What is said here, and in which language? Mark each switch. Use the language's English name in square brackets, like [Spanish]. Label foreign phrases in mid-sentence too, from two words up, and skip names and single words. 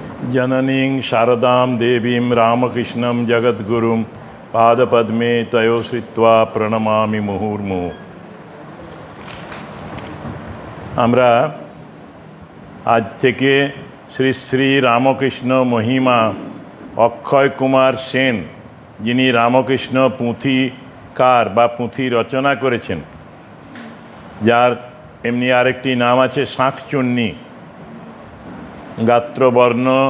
[Sanskrit] जननीं शारदां देवीं रामकृष्णं जगद्गुरुं पादपद्मे तयो श्रित्वा प्रणमामि मुहुर्मुहुः। [Bangla] আমরা আজ থেকে শ্রী শ্রী রামকৃষ্ণ মহিমা অক্ষয় কুমার সেন, যিনি রামকৃষ্ণ পুঁথিকার বা পুঁথি রচনা করেছেন, যার এমনি আরেকটি নাম আছে শাঁখচুন্নী, গাত্রবর্ণ